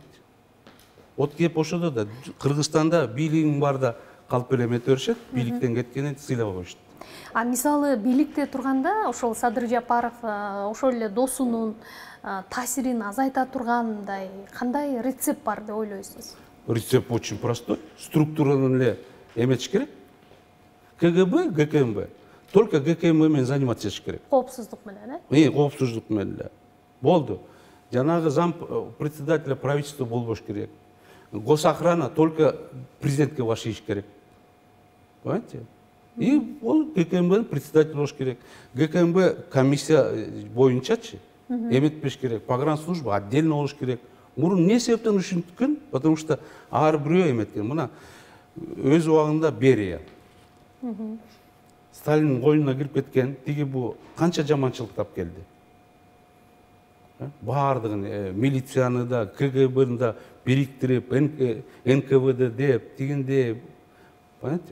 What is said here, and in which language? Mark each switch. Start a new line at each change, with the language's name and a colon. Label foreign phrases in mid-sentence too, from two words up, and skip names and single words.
Kyrgyz: Вот кеп ошодо да Кыргызстанда бийлигиң барда калп эле эмете беришет, бийликтен кеткенин сыйлап коюшат. А мисалы бийликте турганда ошол Садыр Жапаров ошол эле досунун таасирин азайта тургандай кандай рецепт бар деп ойлойсуз?
Russian: Рецепт очень простой.
Kyrgyz: Структураны эле эметиш керек. КГБ, ГКМБ. Только ГКМБ менен заниматься этиш керек. Коопсуздук менен, коопсуздук менен эле. Болду. Жанагы
Russian: зам председателя правительства
Kyrgyz: болбош керек.
Russian: Госохрана только
Kyrgyz: президентке башыйыш керек.
Russian: Понимаете?
Kyrgyz: И ол ГКМБ председатель болуш керек. ГКМБ комиссия боюнчачы эметпеш керек.
Russian: Погранслужба отдельно
Kyrgyz: болуш керек. Мурун не себептен ушинткөн?
Russian: Потому что
Kyrgyz: ар бирөө эметкен. Мына өз убагында Берия. Сталиндин коюнуна кирип кеткен, тиги бу канча жаманчылык тап келди. Бардыгын милицияны да, КГБны да бириктирип, НКВД деп, тигинде, понимаете?